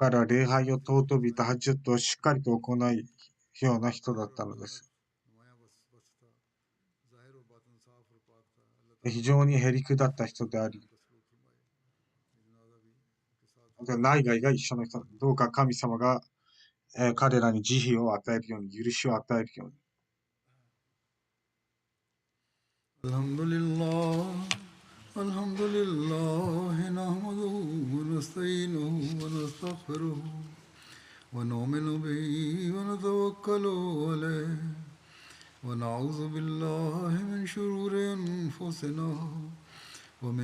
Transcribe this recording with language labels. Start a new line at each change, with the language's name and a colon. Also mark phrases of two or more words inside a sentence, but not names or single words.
Japanese: から礼拝を尊び、タハジュットをしっかりと行うような人だったのです。非常にへりくだった人であり、内外が一緒の人。どうか神様が、彼らに慈悲を与えるように、許しを与えるように。
Arabic: الحمد لله الحمد لله نحمده ونستعينه ونستغفره ونؤمن به ونتوكل عليه ونعوذ بالله من شرور أنفسنا ومن